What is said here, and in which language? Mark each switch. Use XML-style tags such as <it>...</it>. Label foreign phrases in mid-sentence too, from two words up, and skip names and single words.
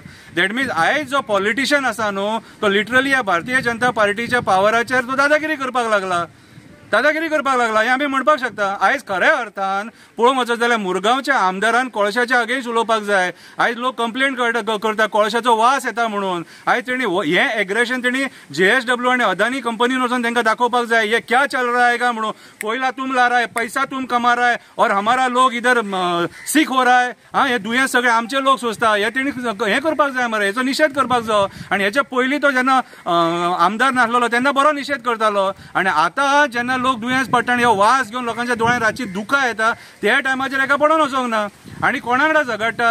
<en>that means</en> <kok>आयज जो पॉलिटिशियन आसा न्हू तो लिटरली ह्या भारतीय जनता पार्टीच्या पावराचेर तो दादागिरी करपाक लागला हे आमी म्हणपाक शकता। आयज खऱ्या अर्थान पळोवंक वचत जाल्यार मुरगांवच्या आमदारान कोळशाच्या अगेन्स्ट उलोवपाक जाय। आयज लोक कंप्लेंट करता कोळशाचो वास येता म्हणून। आयज तेणी हें एग्रेशन तेणी JSW आनी अदानी कंपनीन वचून तांकां दाखोवपाक जाय</kok> <hi>ये क्या चल रहा है</hi> <kok>म्हणून।</kok> <hi>कोयला तुम ला रहा है, पैसा तुम कमा रहा है और हमारा लोग इधर सीख हो रहा है।</hi> <kok>हे दुयेंस सगळे आमचे लोक सोंसता हे तेणी हें करपाक जाय मरे, हेचो निशेध करपाक जायो। आनी हेच्या पयलीं तो जेन्ना आमदार नासलो तेन्ना बरो निशेध करतालो आनी आतां जेन्ना लोक दुयेंस पडटा आनी हो वास घेवन लोकांच्या दोळ्यांत रातची दुकां येता त्या टायमाचेर एका पडोन वचोंक ना आनी कोणा वांगडा झगडटा?</kok>